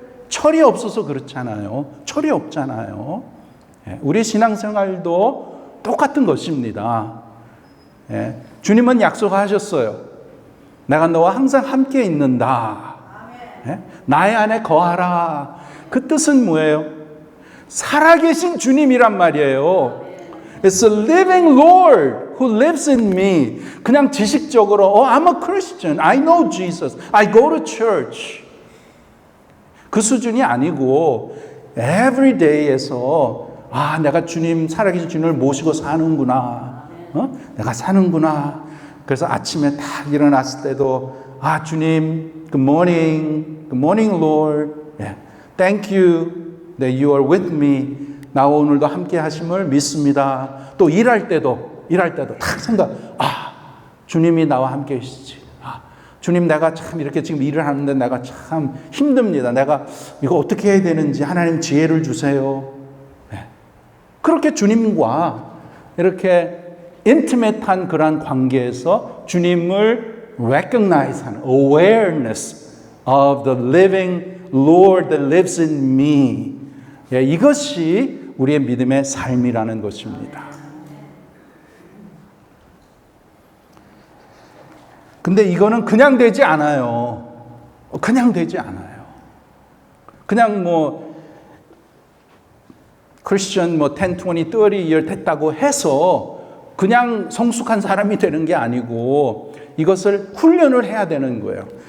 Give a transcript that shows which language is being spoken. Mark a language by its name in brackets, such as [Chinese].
[Korean] 철이 없어서 그렇잖아요. 철이 없잖아요. 우리 신앙생활도 똑같은 것입니다. 주님은 약속하셨어요. 내가 너와 항상 함께 있는다. 나의 안에 거하라. 그 뜻은 뭐예요? 살아계신 주님이란 말이에요. [English] It's a living Lord who lives in me. [Korean] 그냥 지식적으로 [English] I'm a Christian. I know Jesus. I go to church. [Korean] 그 수준이 아니고 every day에서 내가 주님, 살아계신 주님을 모시고 사는구나. 내가 사는구나. 그래서 아침에 딱 일어났을 때도 주님, [English] good morning Lord. Thank you that you are with me. [Korean] 나와 오늘도 함께 하심을 믿습니다. 또 일할 때도 딱 생각, 주님이 나와 함께 계시지. 주님, 내가 참 이렇게 지금 일을 하는데 내가 참 힘듭니다. 내가 이거 어떻게 해야 되는지 하나님 지혜를 주세요. 그렇게 주님과 이렇게 인티메트한 그런 관계에서 주님을 recognize 하는 [English] awareness of the living Lord that lives in me. [Korean] 이것이 우리의 믿음의 삶이라는 것입니다. 근데 이거는 그냥 되지 않아요. 그냥 되지 않아요. 그냥 크리스천 10, 20, 30년 됐다고 해서 그냥 성숙한 사람이 되는 게 아니고 이것을 훈련을 해야 되는 거예요.